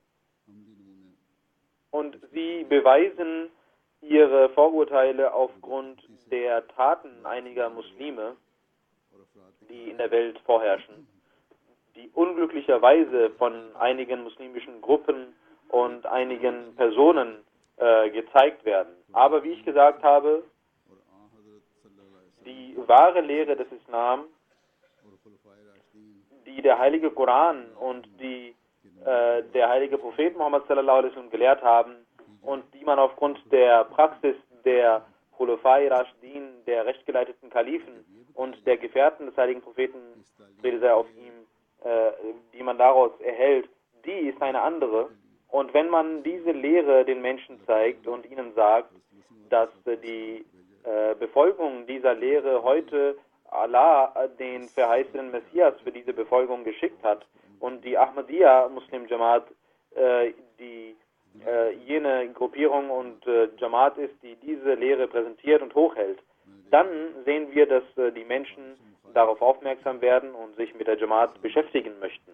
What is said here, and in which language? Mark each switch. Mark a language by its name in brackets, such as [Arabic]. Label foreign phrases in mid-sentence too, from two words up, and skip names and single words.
[German] Und sie beweisen ihre Vorurteile aufgrund der Taten einiger Muslime, die in der Welt vorherrschen, die unglücklicherweise von einigen muslimischen Gruppen und einigen Personen gezeigt werden. Aber wie ich gesagt habe, die wahre Lehre des Islam, die der heilige Koran und die der heilige Prophet Muhammad [Arabic] صلى الله عليه وسلم [German] gelehrt haben und die man aufgrund der Praxis der [Arabic] الخلفاء الراشدين, [German] der rechtgeleiteten Kalifen und der Gefährten des heiligen Propheten, Friede sei auf ihm, die man daraus erhält, die ist eine andere. Und wenn man diese Lehre den Menschen zeigt und ihnen sagt, dass die Befolgung dieser Lehre heute Allah den verheißenen Messias für diese Befolgung geschickt hat und die Ahmadiyya Muslim Jamaat jene Gruppierung und Jamaat ist, die diese Lehre präsentiert und hochhält, dann sehen wir, dass die Menschen darauf aufmerksam werden und sich mit der Jamaat beschäftigen möchten.